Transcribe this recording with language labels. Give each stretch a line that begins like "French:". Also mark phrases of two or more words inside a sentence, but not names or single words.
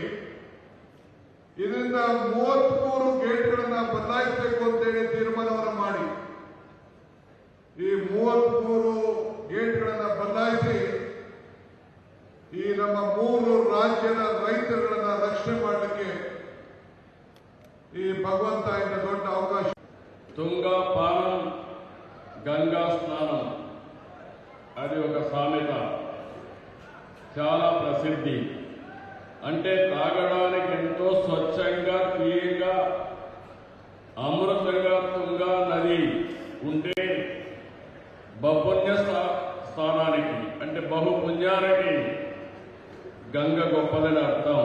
Kannada: ಇದರಿಂದ 33 ಗೇಟ್ಗಳನ್ನ ಬದಲಾಯಿಸಬೇಕು ಅಂತೇಳಿ ತೀರ್ಮಾನವನ್ನು ಮಾಡಿ ಈ 33 ಗೇಟ್ಗಳನ್ನ ಬದಲಾಯಿಸಿ ಈ ನಮ್ಮ 3 ರಾಜ್ಯದ ರೈತರುಗಳನ್ನ ರಕ್ಷಣೆ ಮಾಡಲಿಕ್ಕೆ ಈ ಭಗವಂತ ಇಂದ ದೊಡ್ಡ ಅವಕಾಶ.
Telugu: తుంగా పానం గంగా స్నానం అది ఒక సామెత, చాలా ప్రసిద్ధి. అంటే తాగడానికి ఎంతో స్వచ్ఛంగా, క్లీన్గా, అమృతంగా తుంగా నది ఉంటే బహుపుణ్య స్థానానికి, అంటే బహుపుణ్యానికి గంగ గొప్పదని అర్థం.